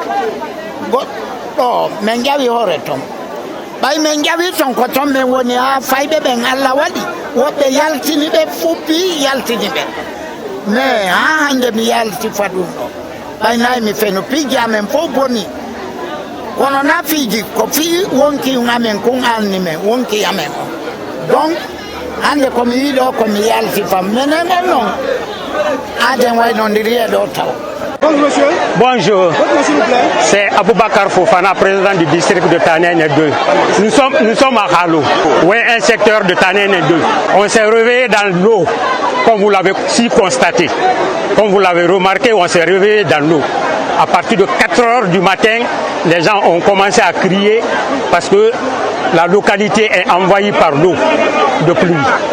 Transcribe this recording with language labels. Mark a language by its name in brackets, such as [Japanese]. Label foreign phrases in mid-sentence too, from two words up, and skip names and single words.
[Fula] goɗɗo men ƴawi hoore ton ɓay men ƴawi ton ko ton men woni ha fayɓe ɓen Allah waɗi woɓɓe yaltini ɓe fuppi yaltini ɓe mais ha hande mi yalti fa ɗum ɗo ɓaynayi mi feno piiji amen fof boni kono na fiiji ko fii wonki amen kun anni men wonki amen o donc hande komi yiɗo komi yalti fam menen on noon aden waynodiri e ɗo taw. [French] Bonjour monsieur. Bonjour. Votre nom s'il vous plaît? C'est Aboubakar Fofana, président du district de Tanene 2. Nous sommes à Khalou, oui, un secteur de Tanene 2. On s'est réveillé dans l'eau, comme vous l'avez si constaté. Comme vous l'avez remarqué, on s'est réveillé dans l'eau. À partir de 4h du matin, les gens ont commencé à crier parce que la localité est envahie par l'eau de pluie.